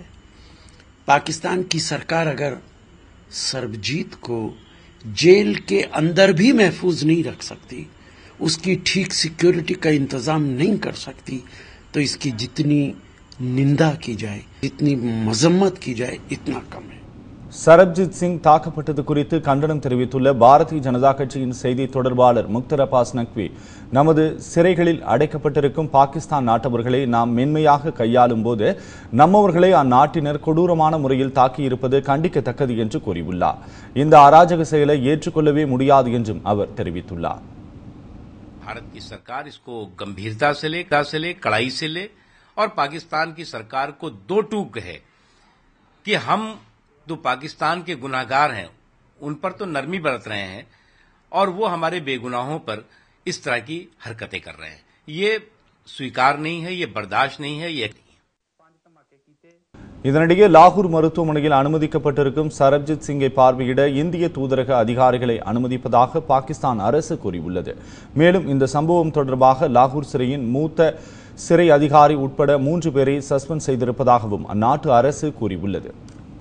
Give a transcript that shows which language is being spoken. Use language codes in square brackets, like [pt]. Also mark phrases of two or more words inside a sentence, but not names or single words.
[hi] पाकिस्तान की सरकार अगर सरबजीत को जेल के अंदर भी महफूज नहीं रख सकती, उसकी ठीक सिक्योरिटी का इंतजाम नहीं कर सकती, तो इसकी जितनी निंदा की जाए, जितनी मजम्मत की जाए, इतना कम है. [ta] சரப்ஜித் சிங் தாக்கப்பட்டது குறித்து கண்டனம் தெரிவித்துள்ள பாரதிய ஜனதா கட்சியின் செய்தி தொடர்பாளர் முக்தர் அப்பாஸ் நக்வி, நமது சிறைகளில் அடைக்கப்பட்டிருக்கும் பாகிஸ்தான் நாட்டவர்களை நாம் மென்மையாக கையாளும் போது நம்மவர்களை அந்நாட்டினர் கொடூரமான முறையில் தாக்கியிருப்பது கண்டிக்கத்தக்கது என்று கூறியுள்ளார். இந்த அராஜக செயலை ஏற்றுக்கொள்ளவே முடியாது என்றும் அவர் தெரிவித்துள்ளார். [hi] भारत की सरकार इसको गंभीरता से ले, कड़ाई से ले और पाकिस्तान की सरकार को दो टूक है कि हम जो पाकिस्तान के गुनाहगार हैं उन पर तो नरमी बरत रहे हैं और वो हमारे बेगुनाहों पर इस तरह की हरकतें कर रहे हैं. ये स्वीकार नहीं है, ये बर्दाश्त नहीं है. ये [ta] இதனிடையே லாகூர் மருத்துவமனையில் அனுமதிக்கப்பட்டிருக்கும் சரப்ஜித் சிங்கை பார்வையிட இந்திய தூதரக அதிகாரிகளை அனுமதிப்பதாக பாகிஸ்தான் அரசு கூறியுள்ளது. மேலும் இந்த சம்பவம் தொடர்பாக லாகூர் சிறையின் மூத்த சிறை அதிகாரி உட்பட 3 பேரை சஸ்பெண்ட் செய்திருப்பதாகவும் அந்நாட்டு அரசு கூறியுள்ளது.